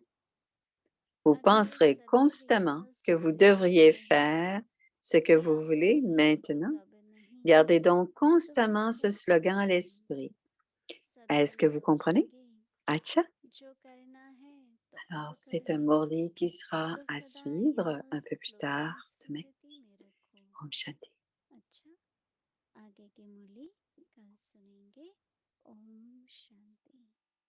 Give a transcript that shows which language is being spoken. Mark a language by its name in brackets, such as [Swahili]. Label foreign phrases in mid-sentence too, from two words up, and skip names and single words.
[French] Vous penserez constamment que vous devriez faire ce que vous voulez maintenant. Gardez donc constamment ce slogan à l'esprit. Est-ce que vous comprenez? Acha? Alors, c'est un Morli qui sera à suivre un peu plus tard demain. [Hindi] Om Shanti. अच्छा आगे की मुरली कल सुनेंगे ओम शांति